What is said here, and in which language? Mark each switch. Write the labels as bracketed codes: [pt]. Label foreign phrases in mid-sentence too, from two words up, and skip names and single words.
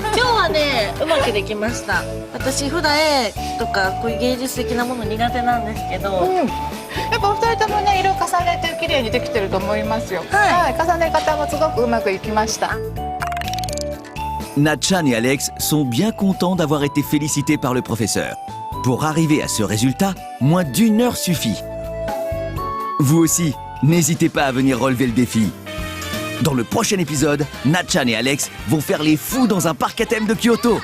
[ja] 今日はね、うまくできました。私普段絵とかこういう芸術的なもの苦手なんですけど、やっぱお二人ともね、色重ねて綺麗にできてると思いますよ。はい、重ね方もすごくうまくいきました。 [fr] Na-chan et Alex sont bien contents d'avoir été félicités par le professeur. Pour arriver à ce résultat, moins d'1 heure suffit. Vous aussi, n'hésitez pas à venir relever le défi. Dans le prochain épisode, Na-chan et Alex vont faire les fous dans un parc à thème de Kyoto.